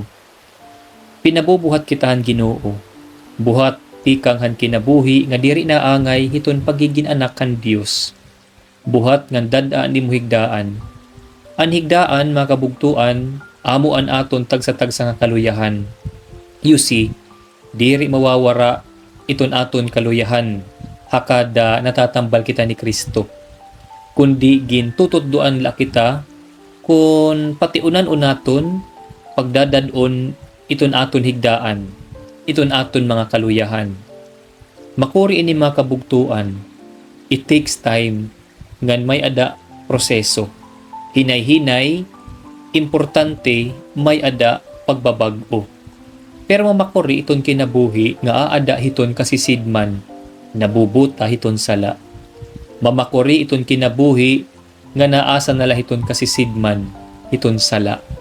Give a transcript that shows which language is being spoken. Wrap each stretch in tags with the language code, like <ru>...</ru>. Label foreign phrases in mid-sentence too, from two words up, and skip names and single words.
<war>Pinabubuhat kita han Ginoo. Buhat tikang han kinabuhi nga diri na angay hiton pagigin anak kan Dios. Buhat ngan dad-a ni muhigdaan. An higdaan mga kabugtuan amo an aton tagsa-tagsa nga kaluyahan.</war> <en>You see,</en> <war>diri mawawara iton aton kaluyahan hakada natatambal kita ni Kristo. Kundi gintutuddoan la kita kun patiunan-unaton pagdadadon iton aton higdaan, iton aton mga kaluyahan. Makuri ini mga kabugtuan,</war> <en>it takes time</en> <war>ngan may ada proseso. Hinay-hinay, importante may ada pagbabag-o. Pero mamakuri iton kinabuhi nga aada hiton kasisidman, nabubuta hiton sala. Mamakuri iton kinabuhi nga naasa nala hiton kasisidman, hiton sala.</war>